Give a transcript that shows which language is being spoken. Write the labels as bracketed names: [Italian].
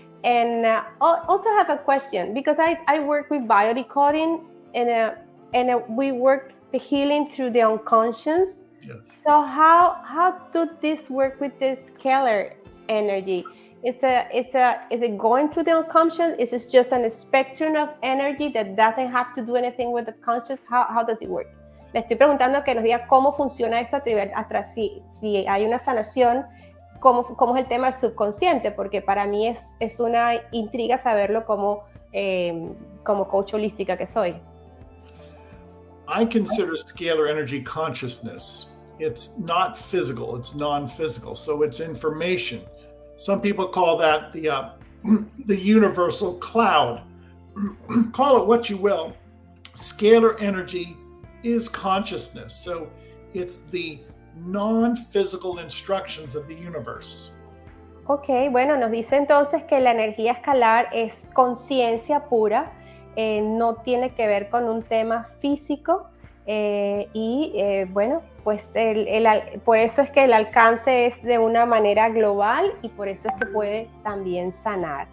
[English] And also have a question, because I work with biodecoding, and we work the healing through the unconscious. Yes. So how do this work with this scalar energy? Is it going through the unconscious? Is it just a spectrum of energy that doesn't have to do anything with the conscious? How does it work? [Spanish] Le estoy preguntando que nos diga cómo funciona esto si hay una sanación, cómo es el tema del subconsciente, porque para mí es una intriga saberlo como coach holística que soy. [English] I consider scalar energy consciousness. It's not physical, it's non-physical, so it's information. Some people call that the universal cloud. Call it what you will. Scalar energy is consciousness, so it's the non-physical instructions of the universe. [Spanish] Ok, bueno, nos dice entonces que la energía escalar es conciencia pura, no tiene que ver con un tema físico, bueno, pues por eso es que el alcance es de una manera global y por eso es que puede también sanar.